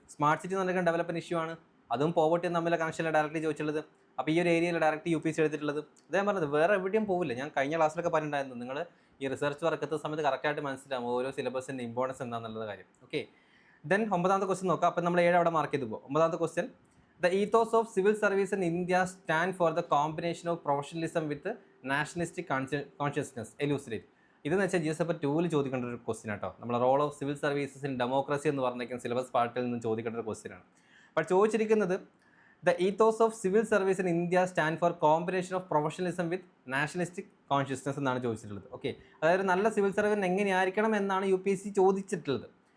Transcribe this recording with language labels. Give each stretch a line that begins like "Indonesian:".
Malayalam: Smart city എന്ന് പറഞ്ഞാൽ development issue ആണ്, അതും പോവർട്ടിയും തമ്മിലുള്ള കണക്ഷനിൽ ഡയറക്റ്റ്ലി ചോദിച്ചിട്ടുള്ളത്. അപ്പോൾ ഈ ഒരു ഏരിയയിൽ ഡയറക്റ്റ് UPSC എടുത്തിട്ടുള്ളത്. അതേ പറഞ്ഞത് വേറെ എവിടെയും പോവില്ല. ഞാൻ കഴിഞ്ഞ ക്ലാസ്സിലൊക്കെ പറഞ്ഞിട്ടുണ്ടായിരുന്നു, നിങ്ങൾ ഈ റിസർച്ച് വർക്ക് എത്തുന്ന സമയത്ത് കറക്റ്റായിട്ട് മനസ്സിലാവും ഓരോ സിലബസിൻ്റെ ഇമ്പോർട്ടൻസ് എന്താണെന്നുള്ള കാര്യം. ഓക്കെ, ദെൻ 9th ക്വസ്റ്റ്യൻ നോക്കാം. അപ്പോൾ നമ്മൾ 7 അവിടെ മാർക്ക് ചെയ്ത് പോകും. 9th question.
English: The ethos of civil service in India stand for the combination of professionalism with nationalistic consciousness. Elucidate.
Malayalam: ഇതെന്ന് വെച്ചാൽ GS പേപ്പർ 2 ചോദിക്കേണ്ട ഒരു ക്വസ്റ്റ്യൻ ആട്ടോ. നമ്മുടെ role of civil services in democracy എന്ന് പറഞ്ഞിരിക്കുന്ന സിലബസ് പാർട്ടിൽ നിന്ന് ചോദിക്കേണ്ട ഒരു ക്വസ്റ്റ്യൻ ആണ്. അപ്പോൾ ചോദിച്ചിരിക്കുന്നത്
English: the ethos of civil service in India stand for combination of professionalism with nationalistic consciousness
Malayalam: എന്നാണ് ചോദിച്ചിട്ടുള്ളത്. ഓക്കെ, അതായത് നല്ല സിവിൽ സർവീസ് എങ്ങനെയായിരിക്കണം എന്നാണ് UPSC ചോദിച്ചിട്ടുള്ളത്.